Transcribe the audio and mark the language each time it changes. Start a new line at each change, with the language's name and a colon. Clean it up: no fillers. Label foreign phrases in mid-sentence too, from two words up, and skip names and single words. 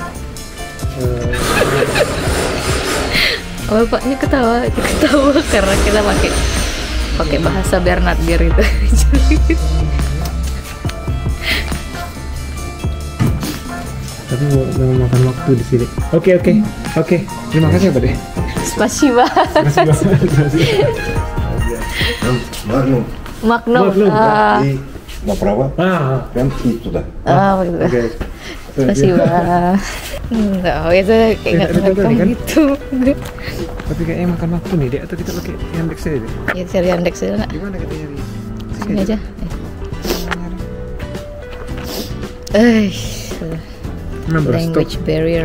Indonesian: Bapaknya ketawa karena kita pakai bahasa Bernard Beer itu. Tapi mau makan waktu di sini. Oke. Terima kasih ya, Pak deh.
Russian: Spasiba. Магнум. Magnum. И направо. Прям и туда.
Indonesian: Begitu. Spasiba. Enggak, itu kayak nggak gitu. Tapi kayaknya makan waktu nih, Dek, atau kita pakai Yandex aja deh? Ya, cari Yandex aja nggak? Gimana kita nyari? Sini aja.
English: Language barrier.